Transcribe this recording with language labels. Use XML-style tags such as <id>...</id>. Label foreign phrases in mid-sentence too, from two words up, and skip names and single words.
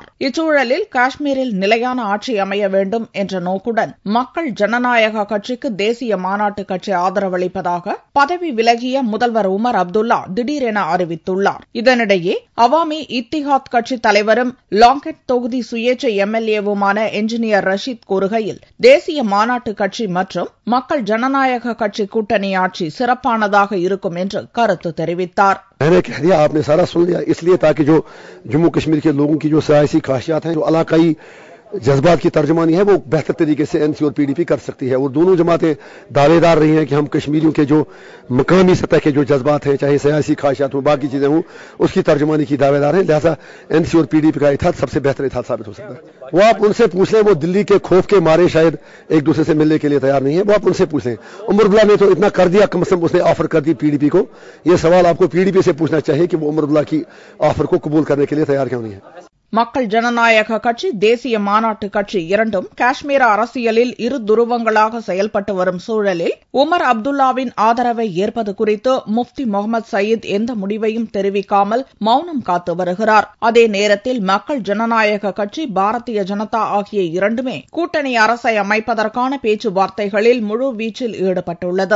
<ta>இச்சூழலில் காஷ்மீரில் நிலையான ஆட்சி அமைய வேண்டும் என்ற நோக்குடன் மக்கள் ஜனநாயக கட்சிக்கு தேசிய மாநாட்டு கட்சி ஆதரவளிப்பதாக பதவி விலகிய முதல்வர் உமர் அப்துல்லா திடீரென அறிவித்துள்ளார். இதனிடையே அவாமி இத்திஹாத் கட்சி தலைவரும் லாங்கெட் தொகுதி சுயேட்சை MLAவுமான என்ஜினியர் ரஷீத் கூறுகையில், தேசிய மாநாட்டு கட்சி மற்றும் மக்கள் ஜனநாயக கட்சி கூட்டணி ஆட்சி சிறப்பானதாக இருக்கும் என்று கருத்து தெரிவித்தார்.</ta> <ur>میں نے کہہ دیا، آپ نے سارا سن لیا، اس لیے تاکہ جو جموں کشمیر کے لوگوں کی جو سیاسی خواہشات ہیں، جو علاقائی جذبات کی ترجمانی ہے، وہ بہتر طریقے سے NC اور PDP کر سکتی ہے. اور دونوں جماعتیں دعویدار رہی ہیں کہ ہم کشمیریوں کے جو مقامی سطح کے جو جذبات ہیں، چاہے سیاسی خواہشات ہو، باقی چیزیں ہوں، اس کی ترجمانی کی دعویدار ہیں. لہٰذا NC اور PDP کا اتحاد سب سے بہتر اتحاد ثابت ہو سکتا ہے. وہ آپ ان سے پوچھ لیں، وہ دہلی کے خوف کے مارے شاید ایک دوسرے سے ملنے کے لیے تیار نہیں ہے. وہ آپ ان سے پوچھ لیں. عمر عبداللہ نے تو اتنا کر دیا، کم سے کم اس نے آفر کر دی PDP کو. یہ سوال آپ کو PDP سے پوچھنا چاہیے کہ وہ عمر عبداللہ کی آفر کو قبول کرنے کے لیے تیار کیوں نہیں ہے.</ur> <ta>மக்கள் ஜனநாயக கட்சி தேசிய மாநாட்டு கட்சி இரண்டும் காஷ்மீர அரசியலில் இரு துருவங்களாக செயல்பட்டு வரும் சூழலில் உமர் அப்துல்லாவின் ஆதரவை ஏற்பது குறித்து முப்தி முகமது சயீத் எந்த முடிவையும் தெரிவிக்காமல் மௌனம் காத்து வருகிறார். அதே நேரத்தில் மக்கள் ஜனநாயக கட்சி பாரதிய ஜனதா ஆகிய இரண்டுமே கூட்டணி அரசை அமைப்பதற்கான பேச்சுவார்த்தைகளில் முழு வீச்சில் ஈடுபட்டுள்ளது.</ta>